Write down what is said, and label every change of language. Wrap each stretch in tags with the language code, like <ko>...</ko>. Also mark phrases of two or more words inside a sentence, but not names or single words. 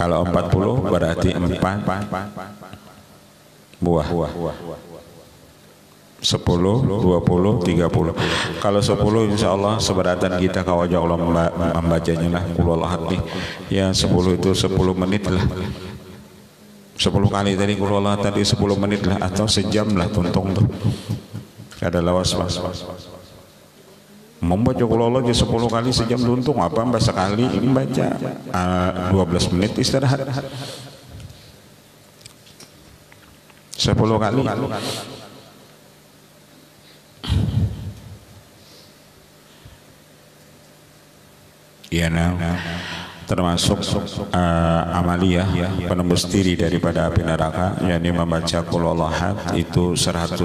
<id>Kalau 40 berarti 4 buah. 10, 20, 30. Kalau 10</id> <ar>insya Allah</ar> <id>seberatan kita ke wajah Allah membacanya lah</id> <ar>qul huwallahu ahad</ar> <id>nih. Ya 10 itu 10 menit lah. 10 kali tadi</id> <ar>qul huwallahu ahad</ar> <id>tadi 10 menit lah, atau sejam lah tuntung tuh. Ada lawas membaca</id> <ar>qul huwallahu</ar> <id>10 kali sejam tuntung, apa mbak sekali membaca 12 menit istirahat 10 kali. Ya termasuk amaliyah penembus diri daripada api neraka, yakni membaca</id> <ar>qul huwallahu ahad</ar> <id>itu 100.000.</id>